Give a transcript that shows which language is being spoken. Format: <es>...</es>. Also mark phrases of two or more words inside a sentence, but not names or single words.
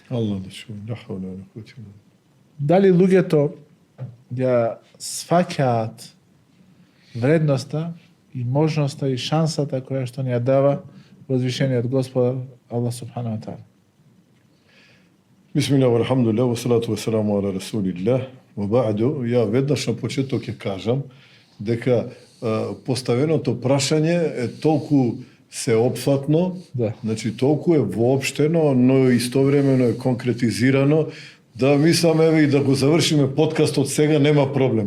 <mk>Аллах да чува,</mk> <ar>لا حول ولا قوة إلا بالله.</ar> <mk>Дали луѓето ја сфаќаат вредноста и можноста и шансата која што ни ја дава возвишениот Господар Аллах</mk> <ar>سبحانه وتعالى. بسم الله، الحمد لله، والصلاة والسلام على رسول الله. وبعد,</ar> <mk>ја веднаш на почеток ќе кажам дека поставеното прашање е толку сеопфатно, значи толку е воопштено, но истовремено е конкретизирано, да мислам еве и да го завршиме подкастот сега нема проблем.</mk>